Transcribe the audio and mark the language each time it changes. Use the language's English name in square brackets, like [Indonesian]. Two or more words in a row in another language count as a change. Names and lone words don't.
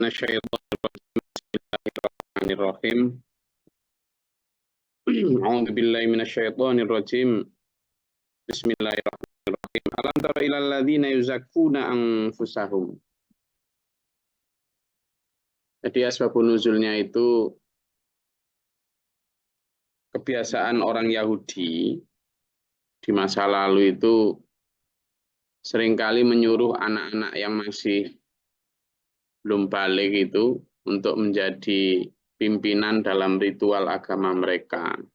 [Arabic] بسم الله الرحمن الرحيم. أعوذ بالله من الشيطان الرجيم. بسم الله الرحمن الرحيم. ألم تر إلى الذين يزكون أنفسهم. [Indonesian] Jadi asbabun nuzulnya itu kebiasaan orang Yahudi di masa lalu itu seringkali menyuruh anak-anak yang masih belum balik itu untuk menjadi pimpinan dalam ritual agama mereka.